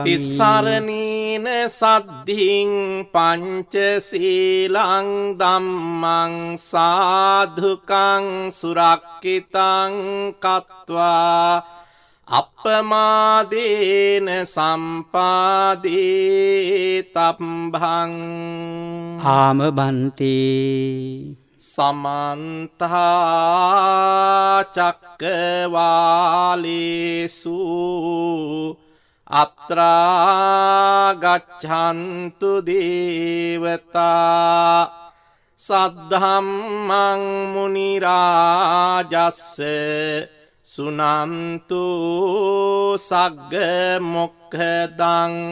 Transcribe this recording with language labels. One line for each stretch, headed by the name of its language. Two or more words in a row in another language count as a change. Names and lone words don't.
Pali: තිස්සරණීන සද්ධින් පංචශීලං ධම්මං සාධුකං සුරක්ඛිතං කତ୍වා අප්පමාදේන සම්පාදේ තබ්බං ආම බන්ති සමන්ත චක්කවාලේසු අත්‍රා ගච්ඡන්තු දේවතා සද්ධම්මං මුනි රාජස්ස සුනන්තු සග්ග මොක්ඛදං